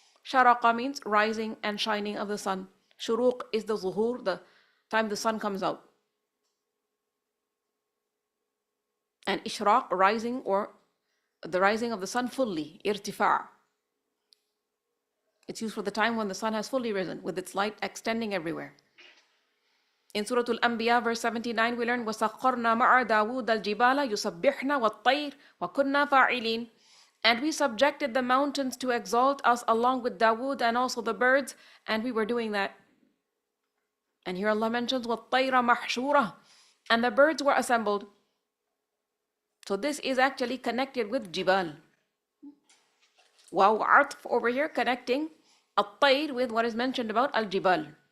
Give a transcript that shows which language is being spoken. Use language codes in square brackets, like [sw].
[en] Sharaqa means rising and shining of the sun. Shuruq is the zuhur, the time the sun comes out. And ishraq, rising, or the rising of the sun fully, irtifa'. It's used for the time when the sun has fully risen, with its light extending everywhere. In Surah Al-Anbiya, verse 79, we learn, [ar] وَسَخَّرْنَا مَعَ دَاوُودَ الْجِبَالَ يُسَبِّحْنَا وَالطَّيْرَ وَكُنَّا فَاعِلِينَ. [en] And we subjected the mountains to exalt us along with Dawood and also the birds, and we were doing that. And here Allah mentions, [ar] وَالطَّيْرَ مَحْشُورَةً, [en] and the birds were assembled. So this is actually connected with Jibal. Wow, atf over here connecting at-tayr with what is mentioned about al-jibal.